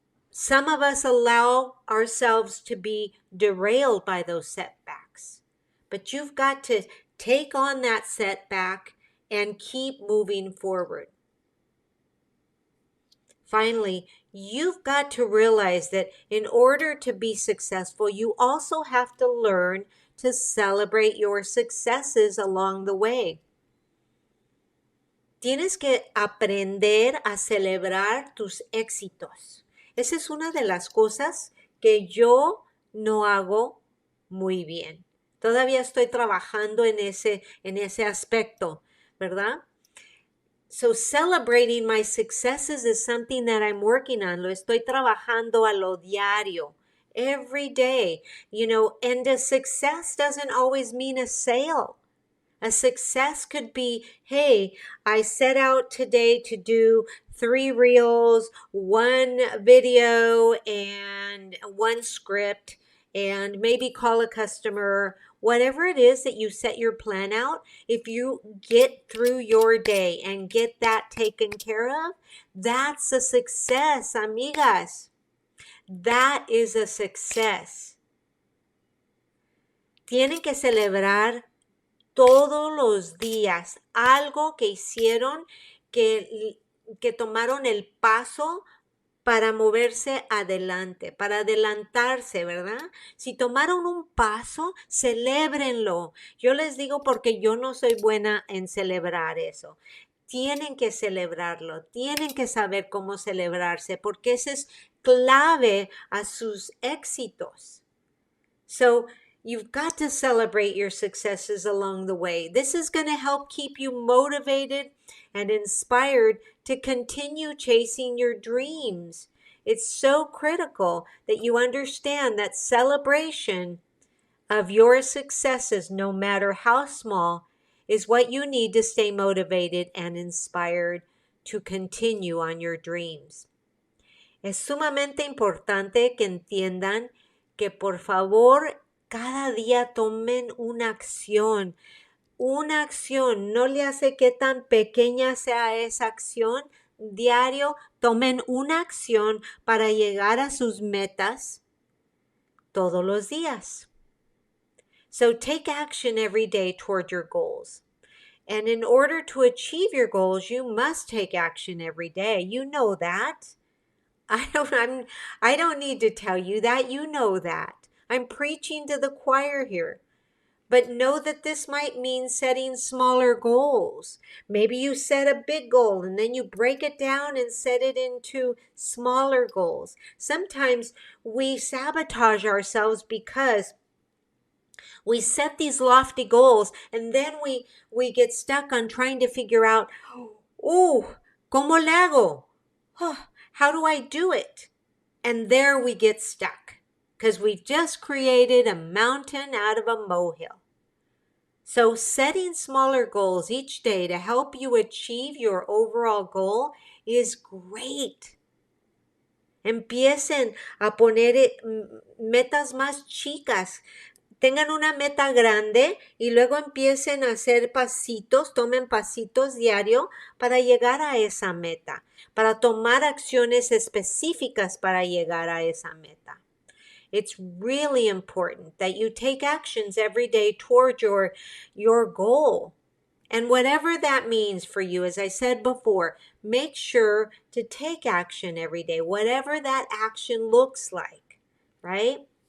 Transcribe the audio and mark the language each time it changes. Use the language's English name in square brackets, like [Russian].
[English] Some of us allow ourselves to be derailed by those setbacks, but you've got to take on that setback and keep moving forward. Finally, you've got to realize that in order to be successful, you also have to learn to celebrate your successes along the way. [Spanish] Tienes que aprender a celebrar tus éxitos. Esa es una de las cosas que yo no hago muy bien. Todavía estoy trabajando en ese aspecto, ¿verdad? [English] So celebrating my successes is something that I'm working on. [Spanish] Lo estoy trabajando a lo diario, [English] every day. And a success doesn't always mean a sale. A success could be, hey, I set out today to do 3 reels, 1 video, and 1 script, and maybe call a customer. Whatever it is that you set your plan out, if you get through your day and get that taken care of, that's a success, amigas. That is a success. [Spanish] Tienen que celebrar todos los días algo que hicieron, que tomaron el paso para moverse adelante, para adelantarse, ¿verdad? Si tomaron un paso, celébrenlo. Yo les digo porque yo no soy buena en celebrar eso. Tienen que celebrarlo, tienen que saber cómo celebrarse, porque eso es clave a sus éxitos. [English] So, you've got to celebrate your successes along the way. This is going to help keep you motivated and inspired to continue chasing your dreams. It's so critical that you understand that celebration of your successes, no matter how small, is what you need to stay motivated and inspired to continue on your dreams. [Spanish] Es sumamente importante que entiendan que por favor cada día tomen una acción. Una acción, no le hace que tan pequeña sea esa acción. Diario, tomen una acción para llegar a sus metas todos los días. [English] So take action every day toward your goals. And in order to achieve your goals, you must take action every day. You know that. I don't need to tell you that. You know that. I'm preaching to the choir here. But know that this might mean setting smaller goals. Maybe you set a big goal and then you break it down and set it into smaller goals. Sometimes we sabotage ourselves because we set these lofty goals and then we get stuck on trying to figure out, oh, [Spanish] ¿cómo le hago? [English] Oh, how do I do it? And there we get stuck. because we've just created a mountain out of a molehill. So setting smaller goals each day to help you achieve your overall goal is great. [Spanish] Empiecen a poner metas más chicas. Tengan una meta grande y luego empiecen a hacer pasitos, tomen pasitos diario para llegar a esa meta, para tomar acciones específicas para llegar a esa meta. [English] It's really important that you take actions every day toward your goal. And whatever that means for you, as I said before, make sure to take action every day, whatever that action looks like, right?